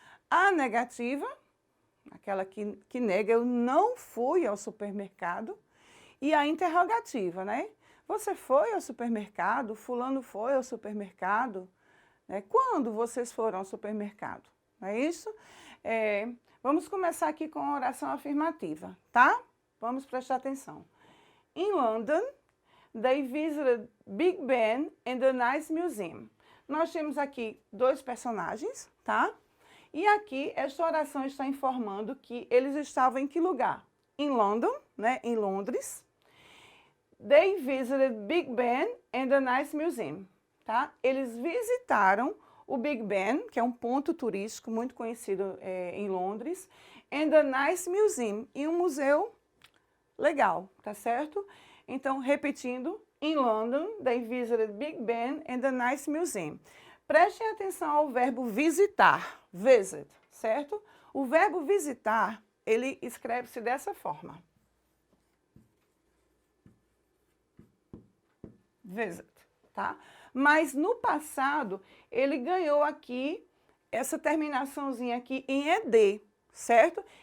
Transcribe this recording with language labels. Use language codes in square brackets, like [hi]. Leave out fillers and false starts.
[pt] A negativa, aquela que nega, eu não fui ao supermercado. E a interrogativa, né? Você foi ao supermercado? Fulano foi ao supermercado? Né? Quando vocês foram ao supermercado? Não é isso? Vamos começar aqui com a oração afirmativa, tá? Vamos prestar atenção. [en] In London, they visited Big Ben and the Nice Museum. [pt] Nós temos aqui 2 personagens, tá? E aqui, esta oração está informando que eles estavam em que lugar? Em London, né? Em Londres. [en] They visited Big Ben and the Nice Museum, [pt] tá? Eles visitaram o Big Ben, que é um ponto turístico muito conhecido em Londres, [en] and the Nice Museum, [pt] e um museu legal, tá certo? Então, repetindo, [en] in London, they visited Big Ben and the Nice Museum. [pt] Prestem atenção ao verbo visitar, visit, certo? O verbo visitar, ele escreve-se dessa forma. Visit, tá? Mas no passado, ele ganhou aqui, essa terminaçãozinha aqui em ed, certo?